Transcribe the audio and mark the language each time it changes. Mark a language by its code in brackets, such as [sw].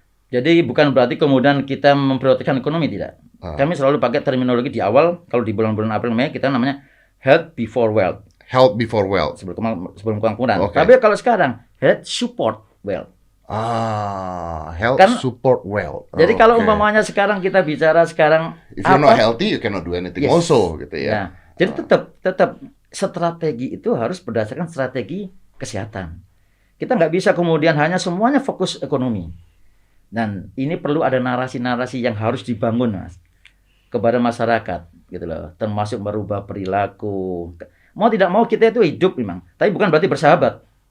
[id] Jadi bukan berarti kemudian kita memprioritaskan ekonomi, tidak. Kami selalu pakai terminologi di awal, kalau di bulan-bulan April Mei kita namanya [en] health before wealth. Health before wealth. [id] Sebelum kemakmuran. [en] Okay. [id] Tapi kalau sekarang [en] health support wealth. Health support wealth. [id] Jadi kalau umpamanya sekarang kita bicara sekarang [en] if you're not healthy, you cannot do anything also, [id] gitu ya. Nah, jadi tetap strategi itu harus berdasarkan strategi kesehatan. Kita nggak bisa kemudian hanya semuanya fokus ekonomi. Dan ini perlu ada narasi-narasi yang harus dibangun, Mas, kepada masyarakat, gitu loh. Termasuk merubah perilaku. Mau tidak mau kita itu hidup memang, tapi bukan berarti bersahabat.